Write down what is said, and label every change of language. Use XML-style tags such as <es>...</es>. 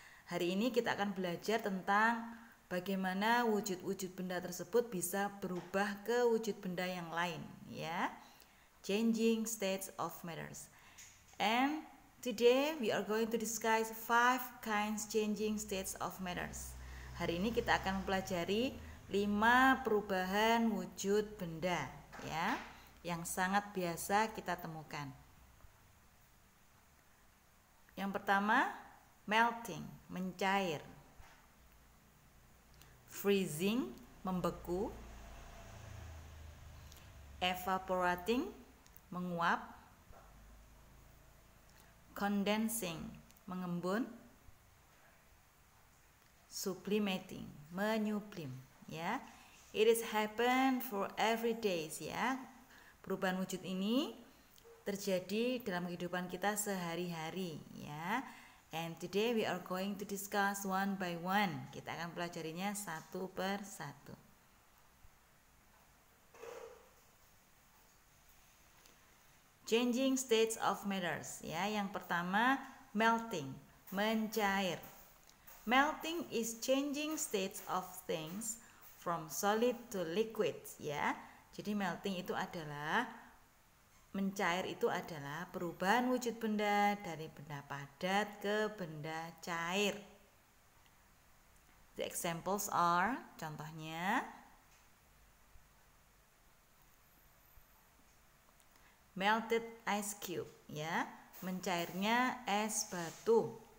<id>Hari ini kita akan belajar tentang bagaimana wujud-wujud benda tersebut bisa berubah ke wujud benda yang lain ya.</id> <en>Changing states of matters. And today we are going to discuss 5 kinds changing states of matters.</en> <id>Hari ini kita akan mempelajari 5 perubahan wujud benda ya, yang sangat biasa kita temukan. Yang pertama, melting, mencair. Freezing, membeku. Evaporating, menguap. Condensing, mengembun. Sublimating, menyublim ya.</id> <en>It is happen for every days</en> <id>ya. Perubahan wujud ini terjadi dalam kehidupan kita sehari-hari ya.</id> <en>And today we are going to discuss one by one.</en> <id>Kita akan pelajarinya satu per satu.</id> <en>Changing states of matters</en> <id>ya. Yang pertama, melting, mencair.</id> <en>Melting is changing states of things from solid to liquid ya.</en> <id>Jadi melting itu adalah mencair, itu adalah perubahan wujud benda dari benda padat ke benda cair.</id> <en>The examples are,</en> <id>contohnya,</id> <en>melted ice cube ya,</en> <id>mencairnya es batu.</id>